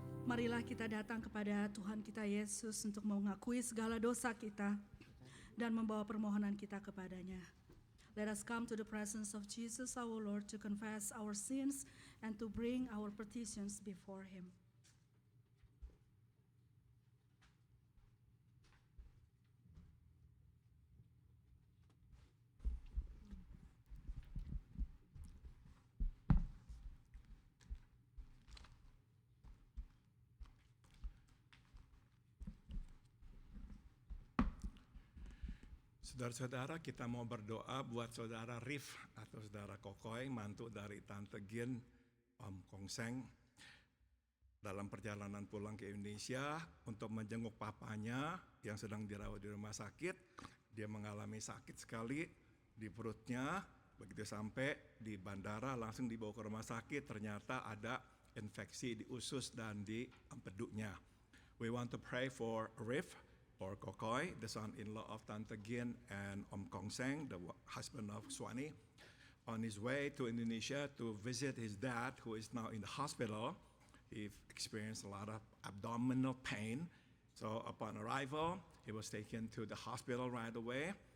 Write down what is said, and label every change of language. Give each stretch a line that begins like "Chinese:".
Indonesian: Marilah kita datang kepada Tuhan kita Yesus untuk mengakui segala dosa kita dan membawa permohonan kita kepadanya.
English: Let us come to the presence of Jesus our Lord to confess our sins and to bring our petitions before Him.
Indonesian: Saudara-saudara, kita mau berdoa buat saudara Rif atau saudara Kokoy, mantu dari Tante Gin, Om Kongseng, dalam perjalanan pulang ke Indonesia untuk menjenguk papanya yang sedang dirawat di rumah sakit. Dia mengalami sakit sekali di perutnya, begitu sampai di bandara langsung dibawa ke rumah sakit, ternyata ada infeksi di usus dan di empedunya.
English: We want to pray for Rif, or Kokoy, the son-in-law of Tante Gin and Om Kongseng, the husband of Swani, on his way to Indonesia to visit his dad, who is now in the hospital. He experienced a lot of abdominal pain. So upon arrival, he was taken to the hospital right away.